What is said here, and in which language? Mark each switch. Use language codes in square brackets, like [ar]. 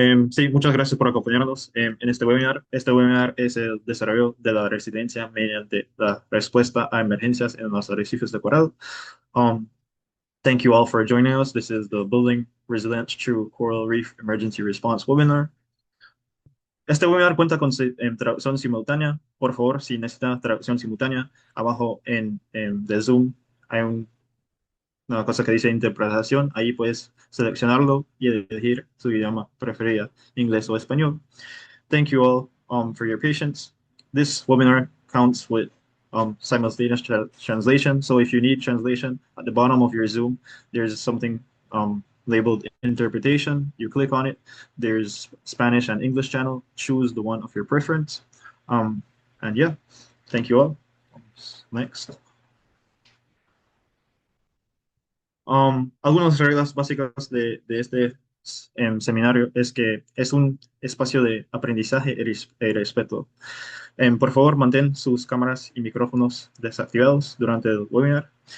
[es] Sí, muchas gracias por acompañarnos en este webinar. Este webinar es el desarrollo de la resiliencia mediante la respuesta a emergencias en los arrecifes de coral. [en] Um, Thank you all for joining us. This is the Building Resilience Through Coral Reef Emergency Response webinar. [es] Este webinar cuenta con traducción simultánea. Por favor, si necesita traducción simultánea, abajo de Zoom hay una cosa que dice interpretación. Ahí puedes seleccionarlo y elegir su idioma preferido, inglés o español. [en] Thank you all for your patience. This webinar counts with simultaneous translation. So if you need translation, at the bottom of your Zoom, there's something labeled interpretation. You click on it. There's Spanish and English channel. Choose the one of your preference. Um, and yeah, thank you all. Next. [es] Algunas reglas básicas de este seminario es que es un espacio de aprendizaje y respeto. Por favor, mantén sus cámaras y micrófonos desactivados durante el webinar.